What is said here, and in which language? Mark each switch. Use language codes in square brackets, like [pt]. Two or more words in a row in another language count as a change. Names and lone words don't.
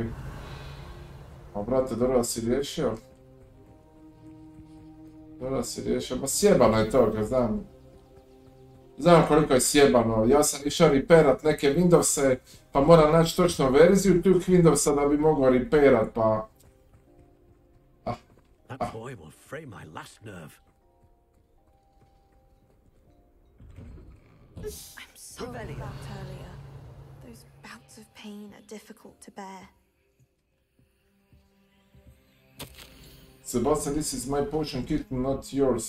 [hr] A brate, dobro si riješio. Dobro si riješio, ma sjebano je to, ga znam. Znam koliko je sjebano, ja sam išao reperat neke Windowse, pa moram naći točno verziju tih Windowsa da bi mogao reperat, pa... [en] That boy will fray my last nerve. I'm sorry about earlier. Those bouts of pain are difficult to bear. Sebastian, this is my potion kit, not yours.